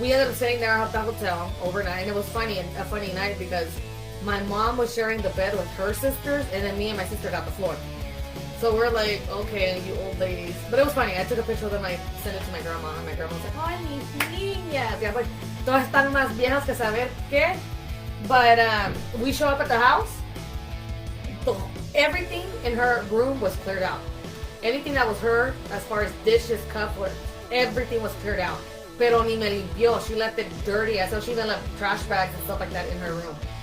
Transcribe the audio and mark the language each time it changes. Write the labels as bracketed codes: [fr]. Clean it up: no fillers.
[en] We ended up staying there at the hotel overnight, and it was a funny night because my mom was sharing the bed with her sisters, and then me and my sister got the floor. So we're like, okay, you old ladies. But it was funny. I took a picture of them, I sent it to my grandma, and my grandma was like, [es] ay, mis niñas. [en] Yeah, like, [es] todas están más viejas que saber qué. [en] But we show up at the house. Everything in her room was cleared out. Anything that was her, as far as dishes, cups, everything was cleared out. [es] Pero ni me limpió. [en] She left it dirty. I saw she even left trash bags and stuff like that in her room.